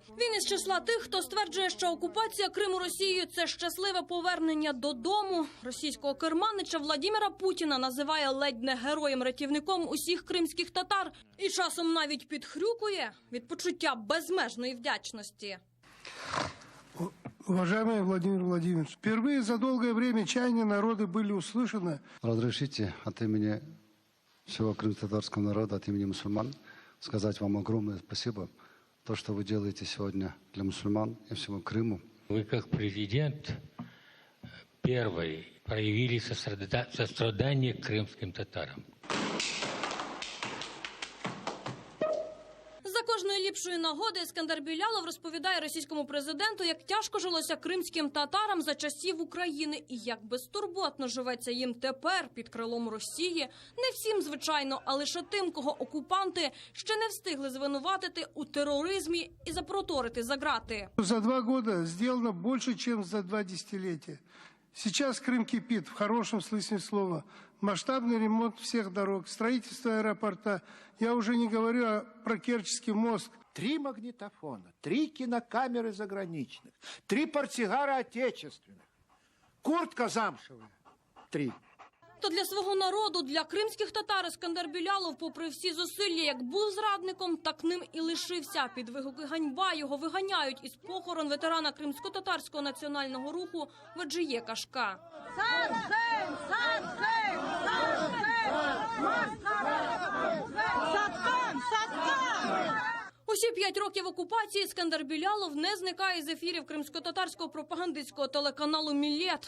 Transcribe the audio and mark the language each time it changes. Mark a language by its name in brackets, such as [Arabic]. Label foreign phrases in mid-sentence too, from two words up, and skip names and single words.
[Ukrainian] Він із числа тих, хто стверджує, що окупація Криму Росією – це щасливе повернення додому. Російського керманича Владимира Путіна називає ледь не героєм-рятівником усіх кримських татар. І часом навіть підхрюкує від почуття безмежної вдячності. [Russian] Уважаемый Владимир Владимирович, впервые за долгое время чаяния народа были услышаны. Разрешите от имени всего крымско-татарского народа, от имени мусульман, сказать вам огромное спасибо. То, что вы делаете сегодня для мусульман и всего Крыму. Вы как президент первый проявили сострадание к крымским татарам. [Ukrainian] За кожної ліпшої нагоди Ескендер Білялов розповідає російському президенту, як тяжко жилося кримським татарам за часів України і як безтурботно живеться їм тепер під крилом Росії. Не всім, звичайно, а лише тим, кого окупанти ще не встигли звинуватити у тероризмі і запроторити за грати. [Russian] За 2 года сделано больше, чем за 2 десятилетия. Сейчас Крым кипит, в хорошем смысле слова. Масштабный ремонт всех дорог, строительство аэропорта. Я уже не говорю про Керченский мост. 3 магнитофона, 3 кинокамеры заграничных, 3 портсигара отечественных, куртка замшевая, 3. [Ukrainian] То для свого народу, для кримських татар Ескендер Білялов, попри всі зусилля, як був зрадником, так ним і лишився. Під вигуки «Ганьба» його виганяють із похорон ветерана кримсько-татарського національного руху Веджиє Кашка. Усі 5 років окупації Ескендер Білялов не зникає з ефірів кримсько-татарського пропагандистського телеканалу «Мілет».